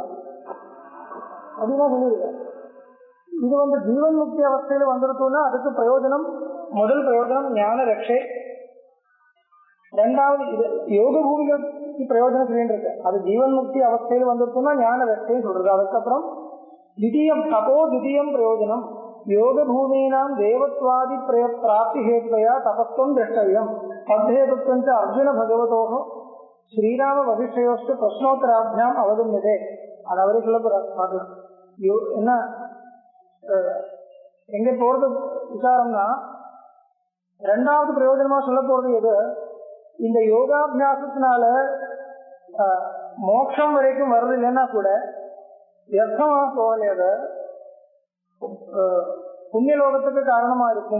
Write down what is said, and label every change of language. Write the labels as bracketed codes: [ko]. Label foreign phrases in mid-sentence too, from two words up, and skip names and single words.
[ta] அப்படின்னா சொல்லியிருக்க. இது ஜீவன் முக்தி அவஸ்தையில வந்துருத்தோம்னா அதுக்கு பிரயோஜனம், முதல் பிரயோஜனம் ஞான ரட்சை. 2வது இது யோக பூமிகளுக்கு பிரயோஜனம் சொல்லிட்டு அது ஜீவன் முக்தி அவஸ்தையில் வந்துருத்தோம்னா ஞான ரட்சைன்னு சொல்றது. அதுக்கப்புறம் [sa] द्वितीयं प्रयोजनं योगभूमीनां देवत्वादि प्राप्ति हेतुया तपस्त्वं द्रष्टव्यं. तद्धेतुत्वं च अर्जुन भगवतोः श्रीराम वसिष्ठयोस्तु प्रश्नोत्तराभ्याम् अवगम्यते. [ta] அது அவரே சொல்ல பார்க்கலாம். என்ன எங்க போறது விசாரம்னா, ரெண்டாவது பிரயோஜனமா சொல்ல போறது எது, இந்த யோகாபியாசத்தினால மோட்சம் வரைக்கும் வருது இல்லைன்னா கூட வியர்த்தமா போகலையத புண்ணியலோகத்துக்கு காரணமா இருக்கும்.